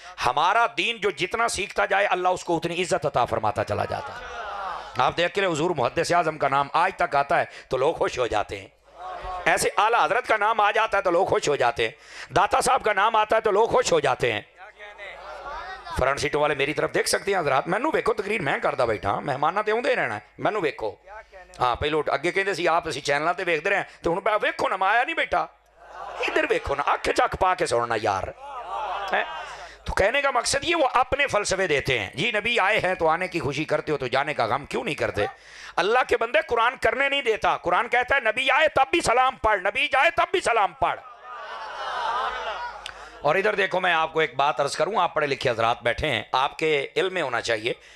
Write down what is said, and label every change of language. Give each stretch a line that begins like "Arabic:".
Urdu: ہمارا دین جو جتنا سیکھتا جائے اللہ اس کو اتنی عزت عطا فرماتا چلا جاتا ہے. آپ دیکھ کے حضور محدث اعظم کا نام آج تک آتا ہے تو لوگ خوش ہو جاتے ہیں. ایسے اعلیٰ حضرت کا نام آ جاتا ہے تو لوگ خوش ہو جاتے ہیں. داتا صاحب کا نام آتا ہے تو لوگ خوش ہو جاتے ہیں. فرنٹ سیٹوں والے میری طرف دیکھ سکتے ہیں حضرات.
Punjabi: مینو ویکھو تقریر میں کردا بیٹھا، مہماناں تے اوندے رہنا ہے. مینو ویکھو. ہاں پہلو اگے کہندے سی آپ اسی چینلاں تے ویکھدے رہے تے ہن ویکھو نا، میں آیا نہیں بیٹا ادھر ویکھو نا، اکھ چک پا کے سننا یار.
Urdu: تو کہنے کا مقصد یہ وہ اپنے فلسفے دیتے ہیں. جی نبی آئے ہیں تو آنے کی خوشی کرتے ہو تو جانے کا غم کیوں نہیں کرتے؟ اللہ کے بندے قرآن کرنے نہیں دیتا. قرآن کہتا ہے نبی آئے تب بھی سلام پڑھ، نبی جائے تب بھی سلام پڑھ. اور ادھر دیکھو میں آپ کو ایک بات عرض کروں، آپ پڑھے لکھے حضرات بیٹھے ہیں، آپ کے علم میں ہونا چاہیے.